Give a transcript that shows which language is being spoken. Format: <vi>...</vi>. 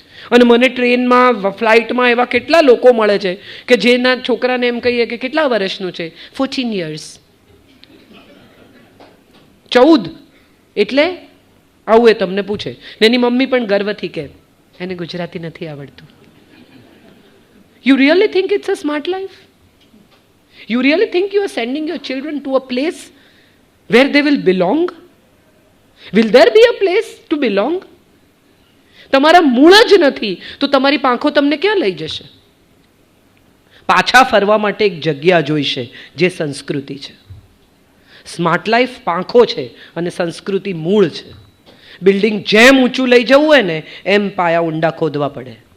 <gu>અને મને ટ્રેનમાં, ફ્લાઇટમાં એવા કેટલા લોકો મળે છે કે જેના છોકરાને એમ કહીએ કે કેટલા વર્ષનું છે,</gu> <en>14 years.</en> <gu>14 એટલે આવું એ તમને પૂછે. ને એની મમ્મી પણ ગર્વથી કહે એને ગુજરાતી નથી આવડતું.</gu> <en>You really think it's a smart life? You really think you are sending your children to a place where they will belong? Will there be a place to belong?</en> <gu>તમારા મૂળ જ નથી તો તમારી પાંખો તમને ક્યાં લઈ જશે? પાછા ફરવા માટે એક જગ્યા જોઈશે જે સંસ્કૃતિ છે. સ્માર્ટ લાઈફ પાંખો છે અને સંસ્કૃતિ મૂળ છે. બિલ્ડિંગ જેમ ઊંચું લઈ જવું હોય ને એમ પાયા ઊંડા ખોદવા પડે.</gu>